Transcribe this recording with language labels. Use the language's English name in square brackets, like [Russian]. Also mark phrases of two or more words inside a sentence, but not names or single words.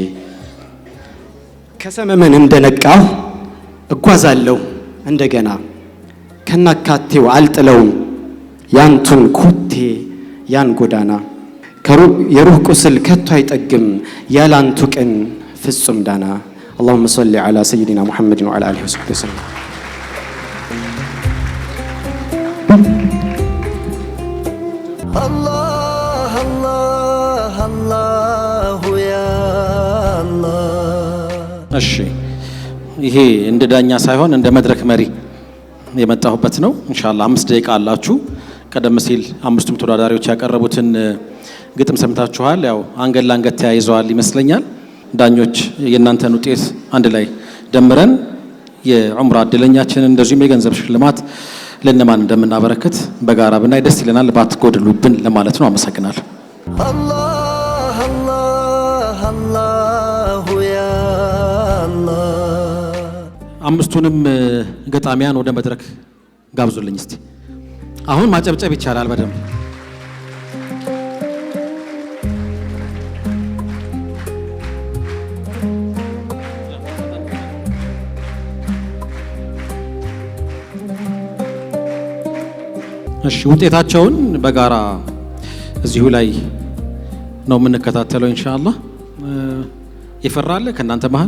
[Amharic] ከሰመመን እንደነቃሁ እጓዛለሁ እንደገና ከናካቴው አልጥለውም ያንቱን ኮቴ ያን ጎዳና የሩህ ቁስል ከቶ አይጠግም ያላንቱ ቀን ፍጹም ዳና። [Arabic] اللهم صل على سيدنا محمد وعلى آله وصحبه وسلم. الله الله الله يا الله. [Amharic] እሺ ይሄ እንደ ዳኛ ሳይሆን እንደ መድረክ መሪ የመጣሁበት ነው። ኢንሻአላህ 5 ደቂቃ አላችሁ። ቀደም ሲል አምስቱም ተወዳዳሪዎች ያቀረቡትን ግጥም ሰምታችኋል። ያው አንገት ለአንገት ተያይዘዋል ይመስለኛል። ዳኞች የእናንተን ውጤት አንድ ላይ ደምረን የዑምራ እድለኛችንን እንደዚሁም የገንዘብ ሽልማት ለነማን እንደምናበረክት በጋራ ብናይ ደስ ይለናል። ባትጎድሉብን ለማለት ነው። አመሰግናለሁ። [Arabic] الله الله الله يا الله. [Amharic] አምስቱንም ገጣሚያን ወደ መድረክ ጋብዙልኝ እስቲ። አሁን ማጨብጨብ ይቻላል በደንብ። እሺ ውጤታቸውን በጋራ እዚሁ ላይ ነው የምንከታተለው ኢንሻአላህ። የፈራ አለ ከእናንተ መሃል?